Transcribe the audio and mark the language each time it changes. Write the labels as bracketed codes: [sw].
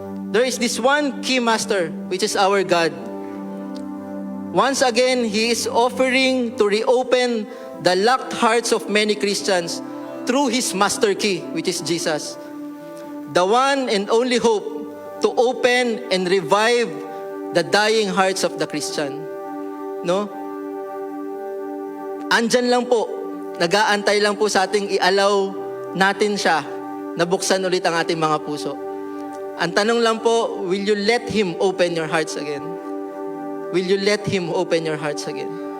[en] There is this one key master, which is our God. Once again, He is offering to reopen the locked hearts of many Christians through His master key, which is Jesus. The one and only hope to open and revive the dying hearts of the Christian. No? [tl] andyan lang po, nag-aantay lang po sa ating i-allow natin siya na buksan ulit ang ating mga puso. Ang tanong lang po, [en] will you let Him open your hearts again? Will you let Him open your hearts again?